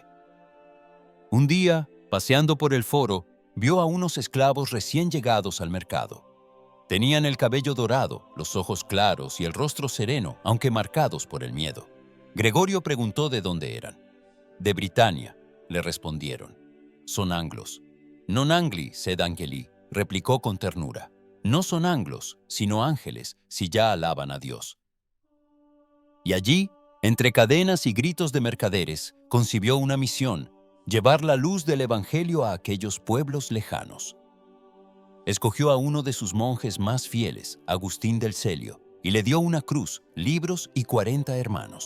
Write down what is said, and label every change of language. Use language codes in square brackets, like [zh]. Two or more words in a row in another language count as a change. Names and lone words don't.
[es] Un día, paseando por el foro, vio a unos esclavos recién llegados al mercado. Tenían el cabello dorado, los ojos claros y el rostro sereno, aunque marcados por el miedo. Gregorio preguntó de dónde eran. «De Britania», le respondieron. «Son anglos». [la] «Non angli, sed angeli», [es] replicó con ternura. «No son anglos, sino ángeles, si ya alaban a Dios». Y allí, entre cadenas y gritos de mercaderes, concibió una misión: llevar la luz del Evangelio a aquellos pueblos lejanos. Escogió a uno de sus monjes más fieles, Agustín del Celio, y le dio una cruz, libros y 40 hermanos.